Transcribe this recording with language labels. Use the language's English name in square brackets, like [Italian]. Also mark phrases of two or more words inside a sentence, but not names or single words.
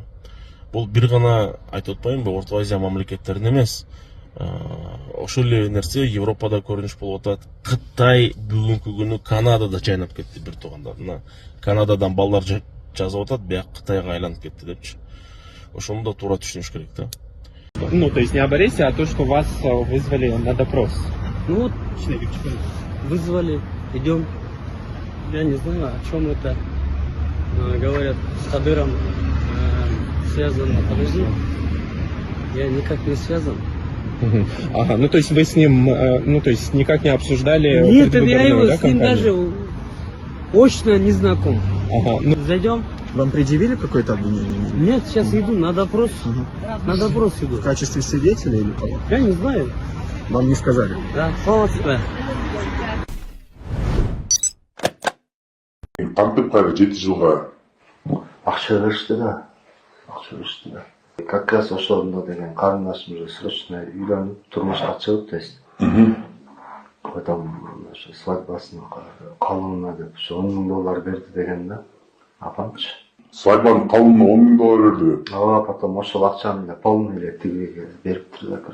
[Kyrgyz] Бул бир гана айтып атпаймынбы, Орто Азия мамлекеттерин эмес. Ошол эле нерсе Европада көрүнүш болуп атат. Кытай бүгүнкү күнү Канадада чайнап кетти бир туугандарына. Канададан балдар жазып атат, бияк Кытайга айланып кетти депчи. Ошону да туура түшүнүш керек да. [Russian] Ну, то есть не об аресте, а то, что вас вызвали на допрос. Ну вот, вызвали, идем. Я не знаю, о чем это. Говорят, с Кадыром связано. Подожди, я никак не связан. Ага, ну то есть вы с ним, ну то есть никак не обсуждали. Нет, я его да, с ним кампанию? даже очно не знаком. Ага, ну, Зайдем? Вам предъявили какое-то обвинение? Нет, сейчас иду на допрос. На допрос иду. В качестве свидетеля или кого? Я не знаю. Вам не сказали? [Kyrgyz] Да, саламатсызбы. Кантип кайра 7 жылга Акча беришти да. [Russian] Как раз [Kyrgyz] ошондо деген карындашымыз срочно үйлөнүп турмушка чыгып дейт. Потом ошо свадьбасына калыбына деп ошо $10,000 берди деген да. Апамчы. свадьбанын калыбына $10,000 берди. Ооба, потом ошол акчаны эле полный эле тигиге бериптир да.